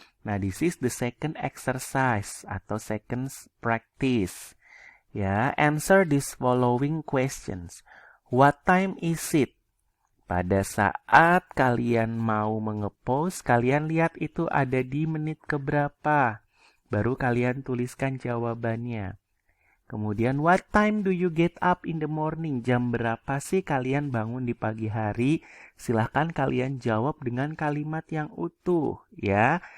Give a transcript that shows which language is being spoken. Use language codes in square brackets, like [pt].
[en] Nah, this is the second exercise atau second practice. Ya, answer these following questions. What time is it? [id] Pada saat kalian mau mengepost, kalian lihat itu ada di menit keberapa. Baru kalian tuliskan jawabannya. Kemudian, [en] what time do you get up in the morning? [id] Jam berapa sih kalian bangun di pagi hari? Silahkan kalian jawab dengan kalimat yang utuh, ya.